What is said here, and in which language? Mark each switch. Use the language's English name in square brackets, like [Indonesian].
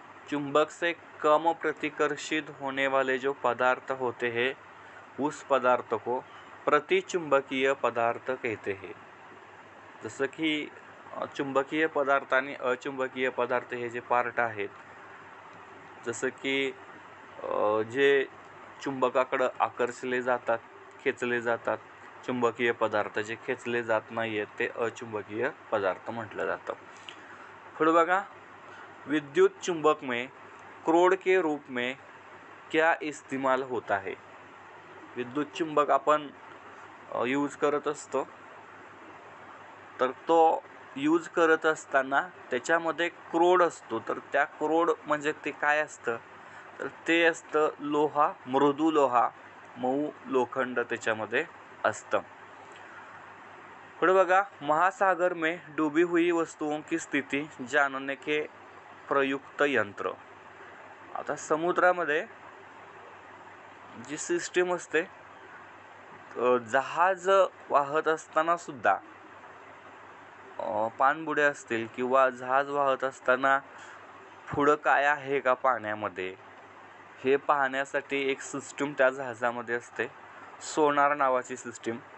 [Hindi] चुंबक से कम प्रतिकर्षित होने वाले जो पदार्थ होते हैं उस पदार्थ को प्रतिचुंबकीय पदार्थ कहते हैं. [Marathi] जसं की चुंबकीय पदार्थ आणि अचुंबकीय पदार्थ हे जे पार्ट आहेत, जसं की जे चुंबकाकडे आकर्षले जातात, खेचले जातात, चुंबकीय पदार्थ जे खेचले जात नाही आहेत ते अचुंबकीय पदार्थ म्हटलं जातं. पुढे बघा, [Hindi] विद्युत चुंबक में क्रोड के रूप में क्या इस्तेमाल होता है? [Marathi] विद्युत चुंबक आपण यूज करत असतो, तर तो यूज करत असताना त्याच्यामध्ये क्रोड असतो. तर त्या क्रोड म्हणजे ते काय असतं? तर ते असतं लोहा, मृदू लोहा, मऊ लोखंड त्याच्यामध्ये असतं. पुढे बघा, [Hindi] महासागर में डूबी हुई वस्तुओं की स्थिति जानने के प्रयुक्त यंत्र. [Marathi] आता समुद्रामध्ये जी सिस्टीम असते, जहाज वाहत असताना सुद्धा पाणबुडे असतील किंवा जहाज वाहत असताना पुढं काय आहे का पाण्यामध्ये हे पाहण्यासाठी एक सिस्टीम त्या जहाजामध्ये असते, सोनार नावाची सिस्टीम.